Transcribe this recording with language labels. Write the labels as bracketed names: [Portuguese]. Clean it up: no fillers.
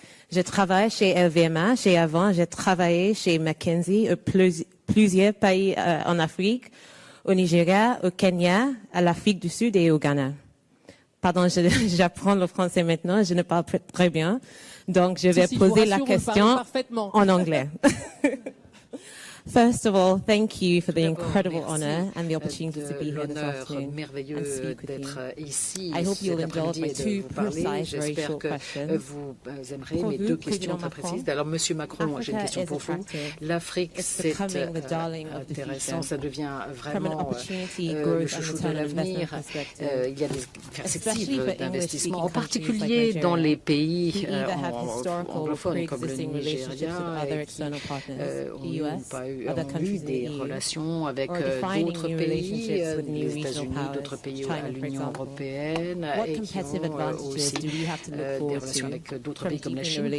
[French] Je travaille chez LVMH et avant, j'ai travaillé chez McKinsey plusieurs pays en Afrique, au Nigeria, au Kenya, à l'Afrique du Sud et au Ghana. Pardon, j'apprends le français maintenant, je ne parle pas très bien. Donc, je vais poser la question en anglais. [English] First of all, thank you for the incredible honor and the opportunity to be here this afternoon and speak with you. I hope you'll indulge my 2 precise, very short questions. [French] Vous aimerez mes 2 questions très précises. Alors, Monsieur Macron, j'ai une question pour vous. L'Afrique, c'est intéressant, ça devient vraiment le chouchou de l'avenir. Il y a des perspectives d'investissement, en particulier dans les pays anglophones comme le Nigeria, qui ont eu des relations avec d'autres pays, les États-Unis, d'autres pays à l'Union européenne, et qui ont aussi des relations avec d'autres pays comme la Chine.